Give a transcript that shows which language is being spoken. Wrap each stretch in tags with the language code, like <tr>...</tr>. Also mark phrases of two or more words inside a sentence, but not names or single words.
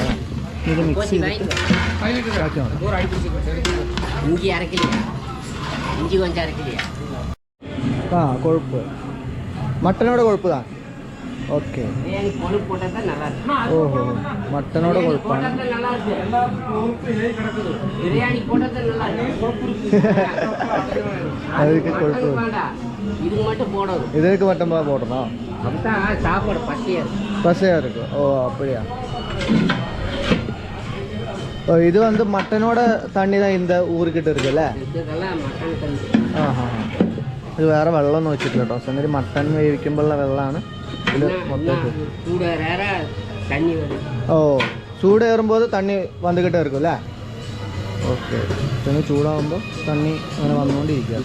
<ml>ഇത് മിക്സ് ചെയ്തിട്ട് ബാക്കി നോക്കാം. കൊഴുപ്പ് മട്ടനോട് കൊഴുപ്പ് താ. ഓക്കെ, ഓഹോ, മട്ടനോട് കൊഴുപ്പാണ്.</ml> <ta>அதுக்கு கொழுப்பு இதுக்கு மட்டும் போடணும். பசையா இருக்கு. ஓ அப்படியா? ஓ இது வந்து மட்டனோட தண்ணி தான் இந்த ஊருக்கிட்ட இருக்குல்ல.</ta> <ml>ഇത് വേറെ വെള്ളമൊന്നും വെച്ചിട്ടില്ല കേട്ടോ. സംഗതി മട്ടൻ വേവിക്കുമ്പോഴുള്ള വെള്ളമാണ് ഇത് മൊത്തം. ഓ, ചൂടേറുമ്പോൾ തണ്ണി വന്നുകിട്ടേ ഇരിക്കും അല്ലേ? ഓക്കെ, പിന്നെ ചൂടാകുമ്പോൾ തണ്ണി അങ്ങനെ വന്നുകൊണ്ടിരിക്കുക കേട്ടോ.</ml>